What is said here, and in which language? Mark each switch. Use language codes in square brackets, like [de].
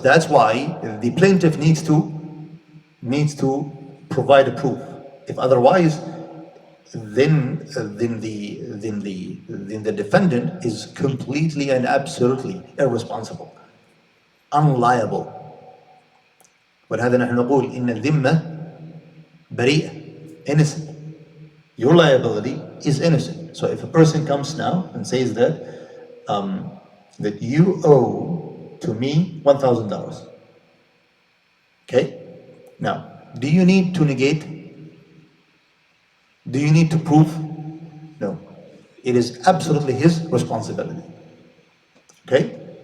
[en] That's why the plaintiff needs to provide a proof. If otherwise, then the defendant is completely and absolutely irresponsible, unliable. [ar] ولهذا نحن نقول إن الذمة بريئة, innocent. [en] Your liability is innocent. So if a person comes now and says that that you owe to me $1,000, okay? Now, do you need to negate? Do you need to prove? No. It is absolutely his responsibility. Okay?